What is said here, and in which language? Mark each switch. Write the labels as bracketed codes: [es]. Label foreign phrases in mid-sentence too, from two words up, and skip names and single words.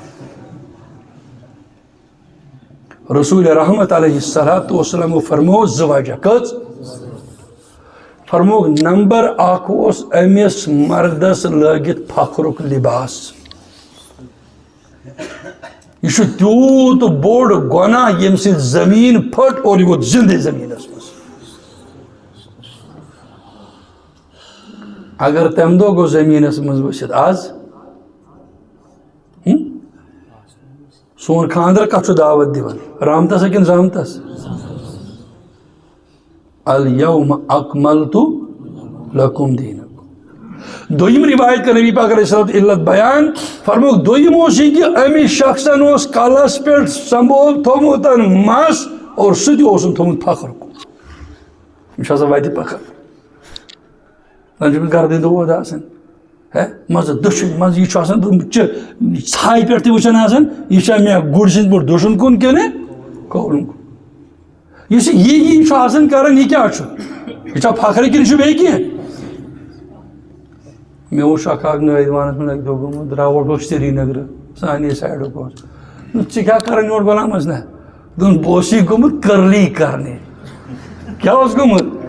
[ks] رسول رحمت [ar] علیہ الصلوۃ والسلام [ks] فرمو 2 وجہ کٔژ فرموک نمبر 1 اوس أمِس مردس لٲگِتھ فخرُک لباس یہ چھُ تیوٗت بوٚڑ گۄناہ ییٚمہِ سۭتۍ زمیٖن پھٔٹ اور یہِ ووت زندٕ زمیٖنس منٛز اگر تمہِ دۄہ گوٚو زمیٖنس منٛز ؤسِتھ آز سون خاندر کتھ چھُ دعوت دِوان رحمتس کِنہٕ زحمتس [ar] الیوم اکملت لکم دینکم [ks] دوٚیِم روایت کر نبی پاک [ar] علیہ الصلوۃ [ks] علت بیان فرموک دوٚیِم اوس یہِ کہِ أمِس شخصن اوس کلس پٮ۪ٹھ سمبول تھوٚمُت مس اور سُہ تہِ اوسُن تھوٚمُت فخرُک یہِ چھُ آسان وتہِ فخر زن چھُ أمِس گردن دود آسان ہے مزٕ دٔچھُن منٛز یہِ چھُ آسان ژھایہِ پٮ۪ٹھ تہِ وٕچھان آسان یہِ چھا مےٚ گُرۍ سٕنٛدۍ پٲٹھۍ دٔچھُن کُن کِنہٕ کھوورُن کُن یُس یہِ چھُ آسان کران یہِ کیٛاہ چھُ یہِ چھا فخر کِنہٕ چھُ بیٚیہِ کینٛہہ مےٚ وُچھ اکھ نٲیِدوانَس منٛز اَکہِ دۄہ گوٚمُت درٛاوُٹ اوس سرینگرٕ سانے سایڈُک اوس ژٕ کیٛاہ کَران یور غلامَس نہ دوٚپُن بہٕ اوسُے گوٚمُت کٔرلی کَرنہِ کیٛاہ اوس گوٚمُت